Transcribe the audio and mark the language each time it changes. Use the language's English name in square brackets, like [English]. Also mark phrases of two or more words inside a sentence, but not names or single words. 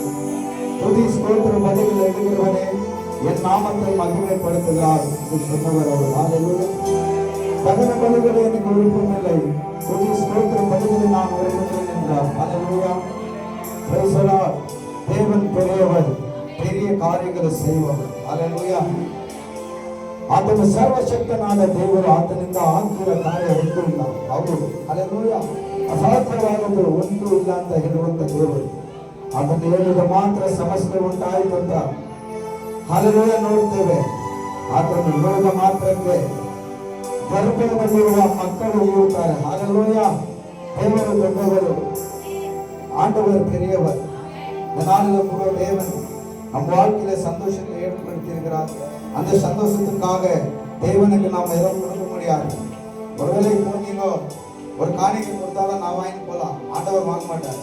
[Tamil] துதி ஸ்தோத்திர பதிகள் எடுக்கிறவனே என் நாமத்தை மகிமைப்படுத்துகிறார் என்று சொன்னவர் அவர். ஹல்லேலூயா. தகன பலிகளை எனக்கு விருப்பமில்லை, துதி ஸ்தோத்திர பதிகளை நான் விரும்புகிறேன் என்றார். ஹல்லேலூயா. [English] praise the Lord. [Tamil] தேவன் பெரியவர், பெரிய காரியங்களை செய்வார். ஹல்லேலூயா. [Kannada] ಆತನು ಸರ್ವಶಕ್ತನಾದ ದೇವರು ಆತನಿಂದ ಆಗಿರುವ ಕಾರ್ಯ ಒಂದು ಇಲ್ಲ. ಹೌದು, ಹಲ್ಲೇಲೂಯ. ಅಸಾಧ್ಯವಾದದ್ದು ಒಂದು ಇಲ್ಲ ಅಂತ ಹೇಳುವಂತ ದೇವರು. ಆತನು ಹೇಳಿದ ಮಾತ್ರ ಸಮಸ್ಯೆ ಉಂಟಾಯಿತು ಅಂತ ಹಲ್ಲೇಲೂಯ ನೋಡುತ್ತೇವೆ. ಆತನು ಹೇಳಿದ ಮಾತ್ರಕ್ಕೆ ಗರ್ಭದಲ್ಲಿರುವ ಮಕ್ಕಳು ಇರುತ್ತಾರೆ. ಹಲ್ಲೇಲೂಯ. ದೇವರು ದೊಡ್ಡವರು, [Tamil] ஆண்டவர் பெரியவர். இந்த நாளில் கூட தேவன் நம் வாழ்க்கையில சந்தோஷத்தை ஏற்படுத்தியிருக்கிறார். அந்த சந்தோஷத்துக்காக தேவனுக்கு நாம் எதுவும் கொடுக்க முடியாது. ஒருவேளை நீங்க ஒரு காணிக்கை கொடுத்தாலும் நான் வாங்கி போகலாம், ஆண்டவர் வாங்க மாட்டார்.